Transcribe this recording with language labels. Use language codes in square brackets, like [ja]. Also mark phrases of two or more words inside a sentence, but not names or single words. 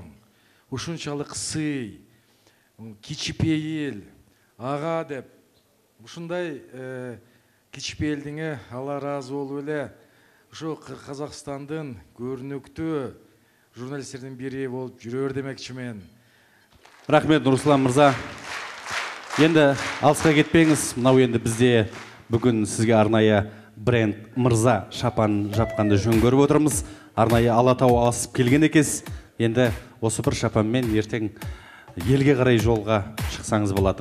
[ky] Ушунчалык сый, кичипейил, ага деп ушундай кичипейилдиңе Алла разы болуп эле ушу Казакстандын көрүнүктүү журналисттердин бири болуп жүрөр демекчи мен. [kk] Рахмет, Руслан мырза. Енді алысқа кетпеңіз. Мынау енді бізде бүгін сізге арнайы бренд мырза шапан жапқанды жөн көріп отырмыз. арнайы Алатау асып келген екенсіз. Енді осы бір шапанмен ертең елге қарай жолға шықсаңыз болады.